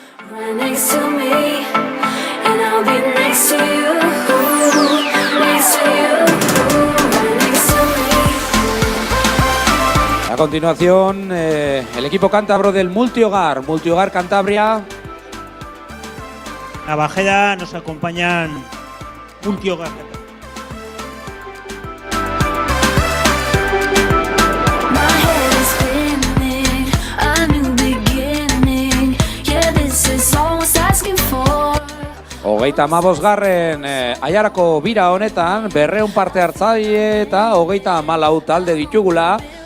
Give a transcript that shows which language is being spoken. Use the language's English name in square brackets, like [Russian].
[English] Right next to me, and I'll be next to you, next to you, right next to me. [Spanish] A continuación, el equipo cántabro del Multihogar Cantabria. La Bajeda nos acompañan Multihogar. [English] My head is spinning, a new beginning. Yeah, this is all I was asking for. 35. [Basque] Aiarako bira honetan 200 parte hartzaile eta 34 talde ditugula.